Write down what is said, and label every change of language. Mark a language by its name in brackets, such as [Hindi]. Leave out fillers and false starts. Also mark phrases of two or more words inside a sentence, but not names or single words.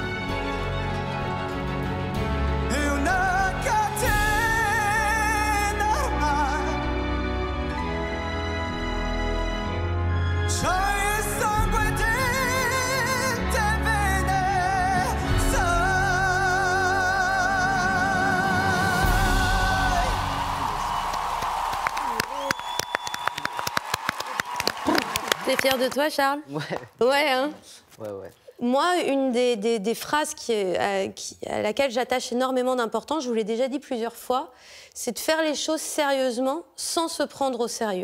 [Italian] è una catena ormai, c'hai il sangue dentro e bene sai. [French] T'es fier de toi, Charles? Ouais. Ouais, hein? Ouais, ouais. Moi, une des phrases à laquelle j'attache énormément d'importance, je vous l'ai déjà dit plusieurs fois, c'est de faire les choses sérieusement sans se prendre au sérieux.